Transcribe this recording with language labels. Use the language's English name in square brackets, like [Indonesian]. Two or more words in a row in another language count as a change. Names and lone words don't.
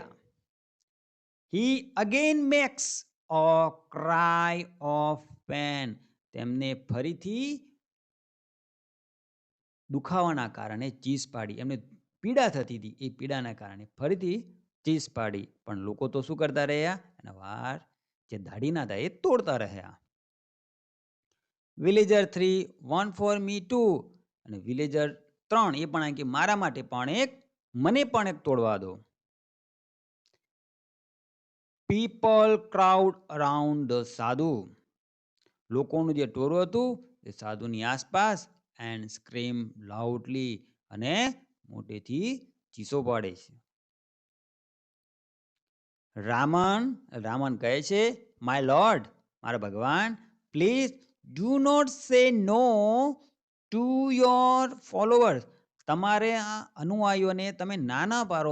[English] He again makes a cry of pain. [Gujarati] તેમને ફરીથી દુખાવાના કારણે ચીસ પાડી. એમને પીડા થતી હતી, એ પીડાના કારણે ફરીથી ચીસ પાડી. પણ લોકો તો શું કરતા રહ્યા? એના વાળ જે દાઢીના હતા એ તોડતા રહ્યા. વિલેજર 3, [English] one for me too. [Gujarati] અને વિલેજર 3 એ પણ કે મારા માટે પણ એક, મને પણ એક તોડવા દો. [English] People crowd around the sadhu. [Gujarati] લોકોનું જે ટોળું હતું એ સાધુની આસપાસ [English] and scream loudly. [Gujarati] અને મોટેથી ચીસો પાડે છે. રામન કહે છે, [English] my lord, [Gujarati] મારા ભગવાન, [English] please do not say no to your followers. [Gujarati] તમારે આ અનુયાયીઓને તમે ના પાડો.